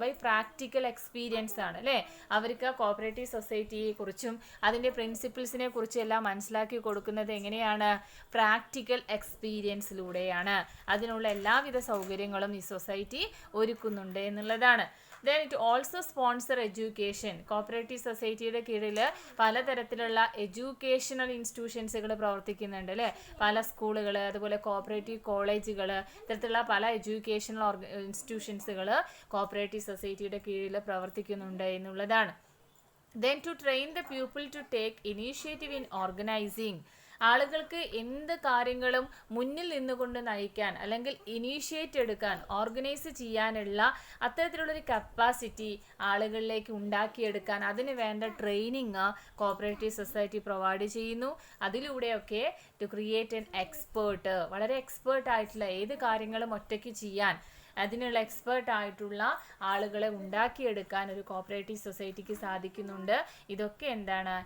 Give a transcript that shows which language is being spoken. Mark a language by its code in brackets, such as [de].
[ml] By practical experience ആണ്, അല്ലേ? അവർക്ക് കോപ്പറേറ്റീവ് സൊസൈറ്റിയെ കുറിച്ചും അതിൻ്റെ പ്രിൻസിപ്പിൾസിനെ കുറിച്ചും എല്ലാം മനസ്സിലാക്കി കൊടുക്കുന്നത് എങ്ങനെയാണ്? പ്രാക്ടിക്കൽ എക്സ്പീരിയൻസിലൂടെയാണ്. അതിനുള്ള എല്ലാവിധ സൗകര്യങ്ങളും ഈ സൊസൈറ്റി ഒരുക്കുന്നുണ്ട് എന്നുള്ളതാണ്. [en] Then it also sponsor education. [ml] Cooperative സൊസൈറ്റിയുടെ കീഴിൽ പലതരത്തിലുള്ള എഡ്യൂക്കേഷണൽ ഇൻസ്റ്റിറ്റ്യൂഷൻസുകൾ പ്രവർത്തിക്കുന്നുണ്ട്, അല്ലേ? പല സ്കൂളുകൾ, അതുപോലെ കോപ്പറേറ്റീവ് കോളേജുകൾ, ഇത്തരത്തിലുള്ള പല എഡ്യൂക്കേഷണൽ ഇൻസ്റ്റിറ്റ്യൂഷൻസുകൾ കോപ്പറേറ്റീവ് സൊസൈറ്റിയുടെ കീഴിൽ പ്രവർത്തിക്കുന്നുണ്ട് എന്നുള്ളതാണ്. [en] Then to train the people to take initiative in organizing. [ml] ആളുകൾക്ക് എന്ത് കാര്യങ്ങളും മുന്നിൽ നിന്നുകൊണ്ട് നയിക്കാൻ അല്ലെങ്കിൽ ഇനീഷ്യേറ്റ് എടുക്കാൻ, ഓർഗനൈസ് ചെയ്യാനുള്ള അത്തരത്തിലുള്ളൊരു കപ്പാസിറ്റി ആളുകളിലേക്ക് ഉണ്ടാക്കിയെടുക്കാൻ അതിന് വേണ്ട ട്രെയിനിങ് കോപ്പറേറ്റീവ് സൊസൈറ്റി പ്രൊവൈഡ് ചെയ്യുന്നു. അതിലൂടെയൊക്കെ [en] to create an expert, [ml] വളരെ എക്സ്പേർട്ട് ആയിട്ടുള്ള ഏത് കാര്യങ്ങളും ഒറ്റയ്ക്ക് ചെയ്യാൻ അതിനുള്ള എക്സ്പേർട്ട് ആയിട്ടുള്ള ആളുകളെ ഉണ്ടാക്കിയെടുക്കാൻ ഒരു കോപ്പറേറ്റീവ് സൊസൈറ്റിക്ക് സാധിക്കുന്നുണ്ട്. ഇതൊക്കെ എന്താണ്?